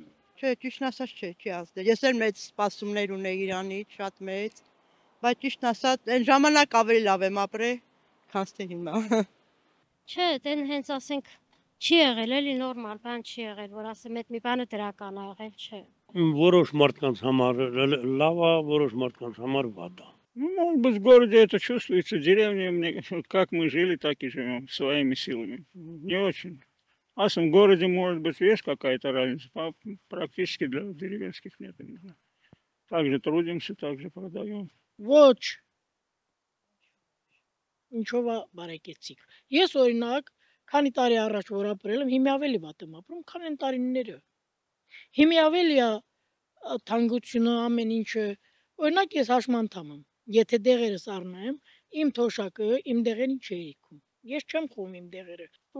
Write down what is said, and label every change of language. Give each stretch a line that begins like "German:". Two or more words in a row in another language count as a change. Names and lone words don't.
Armenian: Չէ, ճիշտն ասած չի ազդել։ Ես էլ մեծ սպասումներ ունեի Իրանից, շատ մեծ, բայց ճիշտն ասած այն ժամանակ ավելի լավ եմ ապրել, քան թե հիմա։ Չէ, դեն հենց ասենք չի եղել, էլի նորմալ բան չի եղել, որ ասեմ այդ մի բանը դրական ա եղել, չէ։ Որոշ մարդկանց համար լավ է, որոշ մարդկանց համար վատ է։
Russian: Может быть, в городе это чувствуется, деревня, как мы жили, так и живем, своими силами. Не очень. А в городе, может быть, есть какая-то разница, практически для деревенских нет. Также трудимся, также продаем.
Armenian: Ոչ ինչով է բարեկեցիկ։ Ես օրինակ քանի տարի առաջ որ ապրել եմ, հիմա ավելի վատ եմ ապրում, քան այն տարիները։ Հիմա ավելի է թանկությունը ամեն ինչը։ Օրինակ ես հաշմանդամ եմ։ Եթե դեղերս առնեմ, իմ թոշակը իմ դեղերին չի իքում։ Ես չեմ խոհում իմ դեղերը։